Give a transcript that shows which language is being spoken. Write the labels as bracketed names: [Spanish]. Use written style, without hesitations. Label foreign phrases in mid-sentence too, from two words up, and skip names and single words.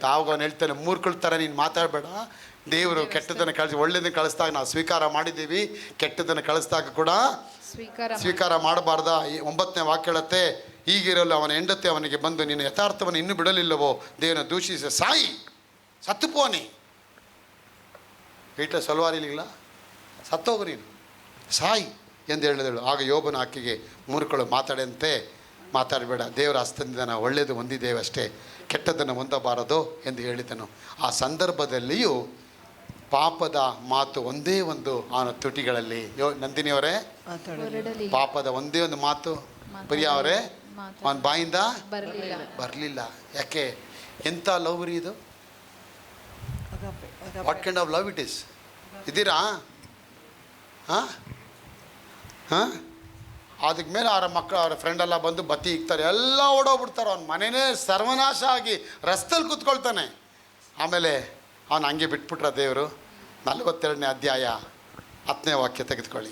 [Kannada] ಆವಾಗ ಅವನು ಹೇಳ್ತಾನೆ, ಮೂರ್ಖಳ ಥರ ನೀನು ಮಾತಾಡಬೇಡ. ದೇವರು ಕೆಟ್ಟದನ್ನು ಒಳ್ಳೆಯದನ್ನು ಕಳಿಸ್ದಾಗ ನಾವು ಸ್ವೀಕಾರ ಮಾಡಿದ್ದೀವಿ, ಕೆಟ್ಟದನ್ನು ಕಳಿಸ್ದಾಗ ಕೂಡ ಸ್ವೀಕಾರ ಮಾಡಬಾರ್ದ. 9ನೇ ವಾಕ್ಯ ಹೇಳುತ್ತೆ, ಹೀಗಿರಲು ಅವನ ಹೆಂಡತಿ ಅವನಿಗೆ ಬಂದು, ನಿನ್ನ ಯಥಾರ್ಥವನ್ನು ಇನ್ನೂ ಬಿಡಲಿಲ್ಲವೋ, ದೇವನ ದೂಷಿಸಿ ಸಾಯಿ, ಸತ್ತುಪೋನಿ, [Tamil] வீட்டில் சொல்வார் இல்லைங்களா, [Kannada] ಸತ್ತೋಗು ನೀನು, ಸಾಯಿ ಎಂದು ಹೇಳಿದಳು. ಆಗ ಯೋಬನ ಆಕೆಗೆ, ಮೂರ್ಖಳು ಮಾತಾಡಬೇಡ, ದೇವರ ಹಸ್ತದಿಂದ ನಾವು ಒಳ್ಳೆಯದು ಹೊಂದಿದ್ದೇವೆ ಅಷ್ಟೇ, ಕೆಟ್ಟದ್ದನ್ನು ಹೊಂದಬಾರದು ಎಂದು ಹೇಳಿದನು. ಆ ಸಂದರ್ಭದಲ್ಲಿಯೂ ಪಾಪದ ಮಾತು ಒಂದೇ ಒಂದು ಅವನ ತುಟಿಗಳಲ್ಲಿ. ನಂದಿನಿಯವರೇ, ಪಾಪದ ಒಂದೇ ಒಂದು ಮಾತು ಪ್ರಿಯಾ ಅವರೇ ಅವನ ಬಾಯಿಂದ ಬರಲಿಲ್ಲ. ಯಾಕೆ? ಎಂಥ ಲವ್ ರೀ ಇದು! [English] What kind of love it is? [Kannada] ಇದ್ದೀರಾ? ಹಾಂ ಹಾಂ ಅದಕ್ಕೆ ಮೇಲೆ ಅವರ ಮಕ್ಕಳು ಅವರ ಫ್ರೆಂಡ್ ಎಲ್ಲ ಬಂದು ಬತ್ತಿ ಇಕ್ತಾರೆ, ಎಲ್ಲ ಓಡೋಗ್ಬಿಡ್ತಾರೆ. ಅವ್ನ ಮನೆಯೇ ಸರ್ವನಾಶ ಆಗಿ ರಸ್ತೆಯಲ್ಲಿ ಕೂತ್ಕೊಳ್ತಾನೆ. ಆಮೇಲೆ ಅವನು ಹಂಗೆ ಬಿಟ್ಬಿಟ್ರ ದೇವರು. 42ನೇ ಅಧ್ಯಾಯ 10ನೇ ವಾಕ್ಯ ತೆಗೆದುಕೊಳ್ಳಿ.